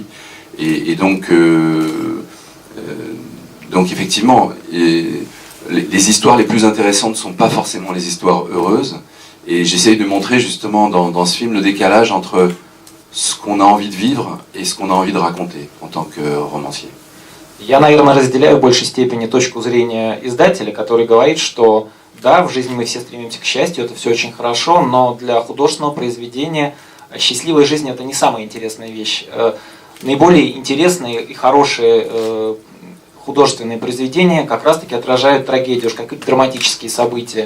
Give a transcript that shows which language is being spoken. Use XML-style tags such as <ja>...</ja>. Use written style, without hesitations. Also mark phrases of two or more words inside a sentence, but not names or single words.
<fr>Et donc effectivement, les histoires les plus intéressantes ne sont pas forcément les histoires heureuses. Et j'essaye de montrer justement dans ce film le décalage entre ce qu'on a envie de vivre et ce qu'on a envie de raconter en tant que romancier.</fr> <ru>Я, наверное, разделяю в большей степени точку зрения издателя, который говорит, что да, в жизни мы все стремимся к счастью, это все очень хорошо, но для художественного произведения счастливая жизнь – это не самая интересная вещь. Наиболее интересные и хорошие художественные произведения как раз-таки отражают трагедию, какие-то драматические события.</ru>